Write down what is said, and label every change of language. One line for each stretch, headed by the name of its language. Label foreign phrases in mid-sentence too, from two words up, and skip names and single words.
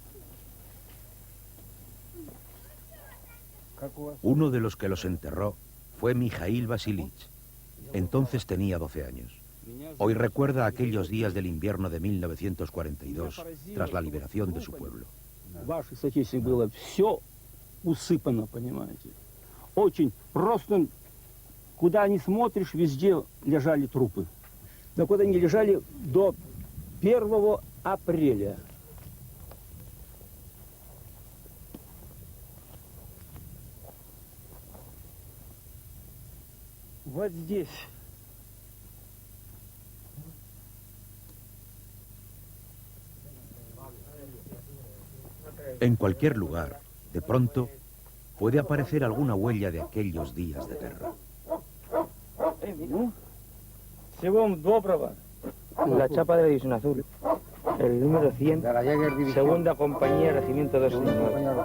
Spanish: Uno de los que los enterró fue Mijail Vasilich. Entonces tenía 12 años. Hoy recuerda aquellos días del invierno de 1942, tras la liberación de su pueblo.
Russian: Ваших соотечественников было все усыпано, понимаете. Очень просто, куда ни смотришь, везде лежали трупы. Так вот они лежали до 1 апреля. Вот здесь.
Spanish: En cualquier lugar, de pronto, puede aparecer alguna huella de aquellos días de guerra. La chapa de la División Azul, el número 100, segunda compañía, regimiento 259.